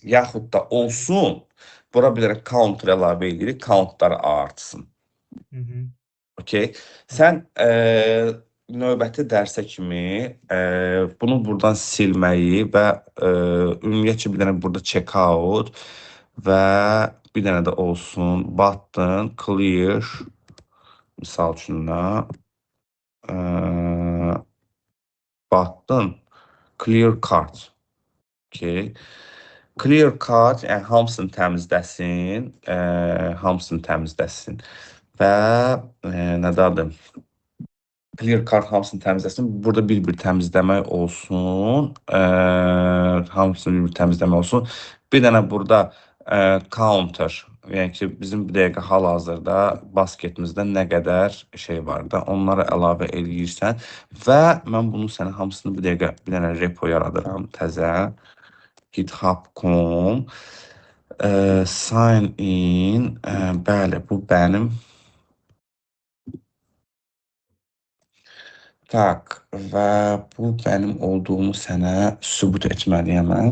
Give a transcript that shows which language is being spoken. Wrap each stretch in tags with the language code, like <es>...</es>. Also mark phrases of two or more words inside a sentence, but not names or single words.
<az>Yaxud da olsun, bura bir dənə counter əlavə edirik, countları artsın. Okey. Sən növbəti dərsə kimi bunu buradan silməyi və ümumiyyətcə bir dənə burada checkout və bir dənə də olsun</az> <en>button clear</en> <az>misal üçün də</az> <en>button clear cart. Okay. Clear cart,</en> <az>yəni hamısını təmizləsin və nədir adı?</az> <en>Clear cart</en> <az>hamısını təmizləsin. Burada bir-bir təmizləmək olsun. Hamısını bir-bir təmizləmək olsun. Bir dənə burada counter, yəni ki, bizim bir dəqiqə hal-hazırda basketimizdə nə qədər şey var da, onları əlavə eləyirsən və mən bunu sənə hamısını bir dəqiqə bir dənə repo yaradıram təzə.</az> <en>github.com sign in,</en> <az>bəli, bu mənim. Tak, və bu mənim olduğumu sənə sübut etməliyəm mən.</az>